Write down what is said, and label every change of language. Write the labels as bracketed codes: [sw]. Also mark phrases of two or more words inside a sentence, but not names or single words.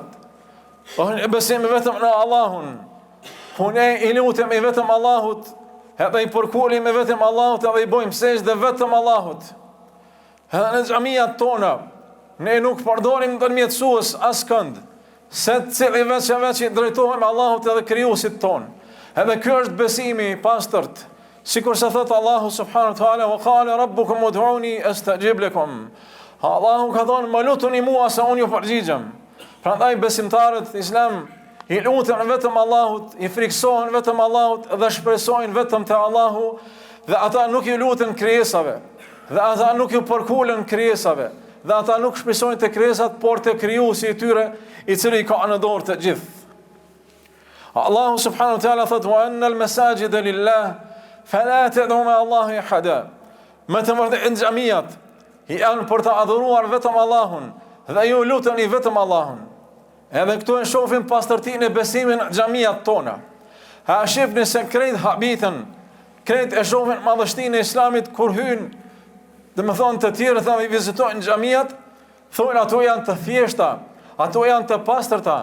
[sq] është një besim vetëm në Allahun. Po ne i lutemi vetëm Allahut, edhe i përkulim vetëm Allahut, edhe i bojmë sejdë vetëm Allahut. Edhe në xhamiat tona, ne nuk përdorim ndërmjetësues askënd, se cili veç i drejtohemi Allahut edhe krijuesit ton. Edhe ky është besimi i pastërt. Sikur se thot Allahu [ar] سبحانه وتعالى, "وقال ربكم ادعوني أستجب لكم." [sq] Allahu ka thënë, "Më lutuni mua se unë ju përgjigjem." Prandaj besimtarët Islam i lutën vetëm Allahut, i friksohen vetëm Allahut dhe shpresojnë vetëm te Allahu, dhe ata nuk i lutën krijesave, dhe ata nuk i përkulen krijesave, dhe ata nuk shpresojnë te krijesat, por te krijuesi i tyre, i cili ka në dorë të gjithë. Allahu [ar] سبحانه وتعالى [sq] thot, [ar] "وأن المساجد لله فلا تدعوا مع الله أحدا." [sq] Me të vërtetë xhamiat janë për të adhuruar vetëm Allahun dhe ju luteni vetëm Allahun. Edhe këtu e shohim pastërtinë e besimit në xhamiat tona. Ha shifni se krejt habitën, krejt e shohin madhështinë e Islamit kur hyn, domethënë të tjerë thamë i vizitojnë xhamiat, thonë ato janë të thjeshta, ato janë të pastërta.